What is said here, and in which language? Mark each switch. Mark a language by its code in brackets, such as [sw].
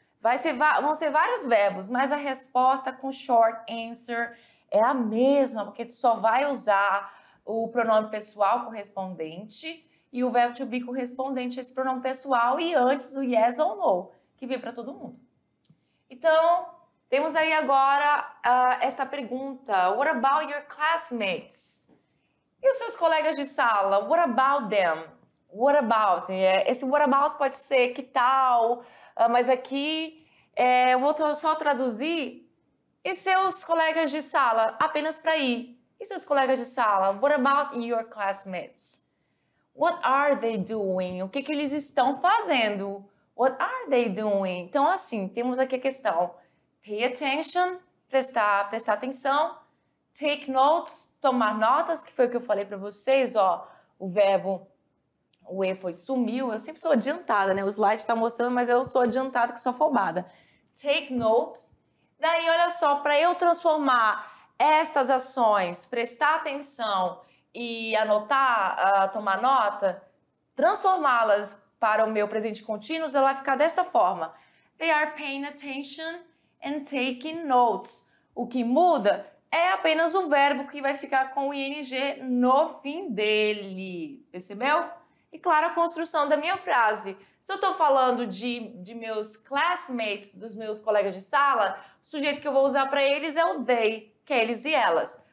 [pt] Vão ser vários verbos, mas a resposta com short answer é a mesma, porque tu só vai usar o pronome pessoal correspondente e o verbo to be correspondente a esse pronome pessoal e antes o yes ou no, que vem para todo mundo. Então, temos aí agora esta pergunta. [en] What about your classmates? [pt] E os seus colegas de sala? [en] What about them? What about? [pt] Esse what about pode ser que tal, mas aqui eu vou só traduzir. E seus colegas de sala? Apenas para ir. E seus colegas de sala? [en] What about your classmates? What are they doing? [pt] O que que eles estão fazendo? [en] What are they doing? [pt] Então, assim, temos aqui a questão [en] pay attention, [pt] prestar atenção, [en] take notes, [pt] tomar notas, que foi o que eu falei para vocês, ó, o verbo, o E sumiu, eu sempre sou adiantada, né? O slide está mostrando, mas eu sou adiantada, que sou afobada. [en] Take notes. [pt] Daí, olha só, para eu transformar estas ações, prestar atenção e anotar, tomar nota, transformá-las para o meu presente contínuo, ela vai ficar desta forma. [en] They are paying attention and taking notes. [pt] O que muda é apenas o verbo que vai ficar com o ing no fim dele. Percebeu? E claro, a construção da minha frase. Se eu estou falando de meus classmates, dos meus colegas de sala, o sujeito que eu vou usar para eles é o they, que é eles e elas.